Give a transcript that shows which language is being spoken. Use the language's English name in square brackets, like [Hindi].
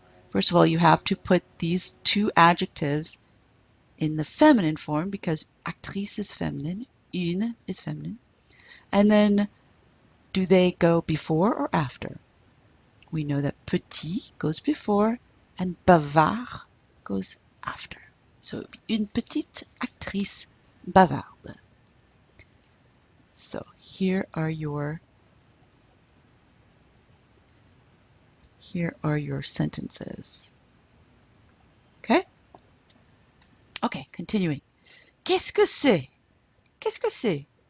[English] First of all, you have to put these two adjectives in the feminine form because actrice is feminine, une is feminine. And then, do they go before or after? We know that petit goes before and bavard goes after. [French] So, une petite actrice bavarde. [English] So, here are your sentences. Okay? Okay, continuing. [French] Qu'est-ce que c'est? Qu'est-ce que c'est?